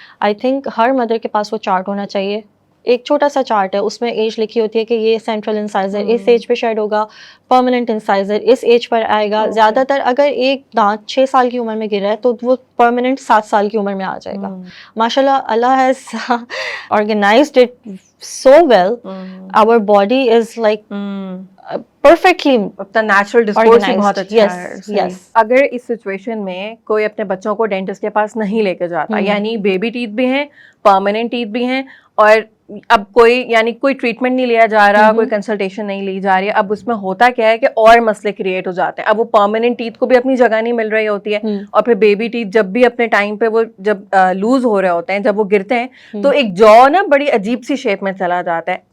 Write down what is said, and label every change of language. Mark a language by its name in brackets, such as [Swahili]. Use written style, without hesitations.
[English] I think [Urdu] her mother کے پاس وہ chart ہونا چاہیے. ایک چھوٹا سا چارٹ ہے, اس میں ایج لکھی ہوتی ہے کہ یہ سینٹرل انسائزر اس ایج پہ شیڈ ہوگا, پرماننٹ انسائزر اس ایج پر آئے گا. زیادہ تر اگر ایک دانت 6 سال کی عمر میں گر رہا ہے تو وہ پرماننٹ 7 سال کی عمر میں آ جائے گا. [English] ماشاء اللہ, Allah has organized it so well. Our body is like perfectly [Urdu] اپنا نیچرل ڈسپوز بھی بہت اچھا ہے. [English] Yes. [Urdu] اگر اس سچویشن میں کوئی اپنے بچوں کو ڈینٹسٹ کے پاس نہیں لے کے جاتا, یعنی بیبی ٹیتھ بھی ہیں, پرماننٹ ٹیتھ بھی ہیں, اور اب کوئی ٹریٹمنٹ نہیں لیا جا رہا, کوئی کنسلٹیشن نہیں لی جا رہی ہے, اب اس میں ہوتا کیا ہے کہ اور مسئلے کریٹ ہو جاتے ہیں. اب وہ پرماننٹ ٹیتھ کو بھی اپنی جگہ نہیں مل رہی ہوتی ہے, اور پھر بیبی ٹیتھ جب بھی اپنے ٹائم پہ وہ جب لوز ہو رہے ہوتے ہیں, جب وہ گرتے ہیں تو ایک جو نا بڑی عجیب سی شیپ میں چلا جاتا ہے.